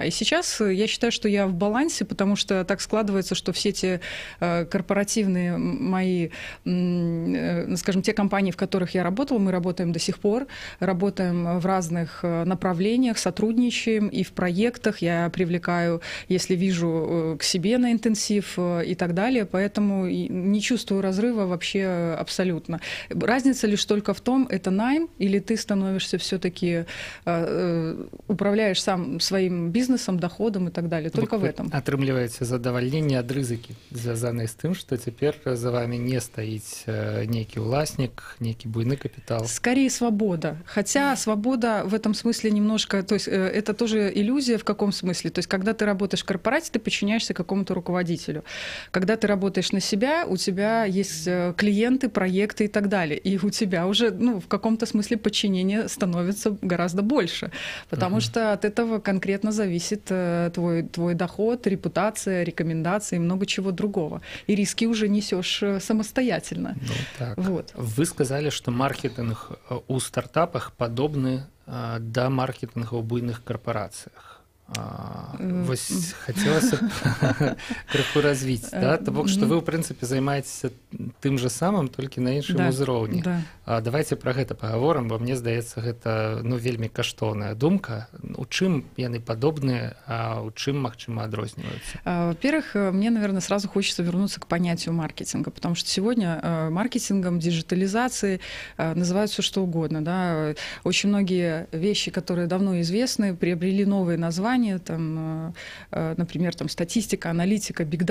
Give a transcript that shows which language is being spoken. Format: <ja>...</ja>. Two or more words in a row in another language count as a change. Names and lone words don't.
<ru>И сейчас я считаю, что я в балансе, потому что так складывается, что все те корпоративные мои, скажем, те компании, в которых я работала, мы работаем до сих пор, работаем в разных направлениях, сотрудничаем и в проектах, я привлекаю, если вижу, к себе на интенсив и так далее, поэтому не чувствую разрыва вообще абсолютно. Разница лишь только в том, это найм или ты становишься все-таки, управляешь сам своим бизнесом, доходом и так далее, только в этом.</ru> <be>Атрымліваецца задавальненне ад рызыкі, звязанае з тым, што цяпер за вами не стаіць нейкі ўласнік, нейкі буйны капітал.</be> <ru>Скорее свобода, хотя свобода в этом смысле немножко, то есть это тоже иллюзия в каком смысле, то есть когда ты работаешь в корпорате, ты подчиняешься какому-то руководителю. Когда ты работаешь на себя, у тебя есть клиенты, проекты и так далее. И у тебя уже, ну, в каком-то смысле подчинение становится гораздо больше, потому что от этого конкретно зависит твой доход, репутация, рекомендации и много чего другого. И риски уже несешь самостоятельно. Ну, так. Вот. Вы сказали, что маркетинг</ru> <be>у стартапах подобны да маркетинга ў буйных карпорацыях. Вось хацелася крыху развіць, да? То бок, што вы, ў прынцыпе, займаецеся тым жа самым, толькі на іншым узроўні. Давайте пра гэта пагаворым, бо мне здаецца, гэта, ну, вельмі каштоўная думка. У чым яны падобныя, а у чым, магчыма, адрозніваюцца?</be> <ru>Во-первых, мне, наверное, сразу хочется вернуться к понятию маркетинга, потому что сегодня маркетингом, диджитализацией называют все что угодно, да? Очень многие вещи, которые давно известны, приобрели новые названия, там, например, там, статистика, аналитика, бигдата.</ru>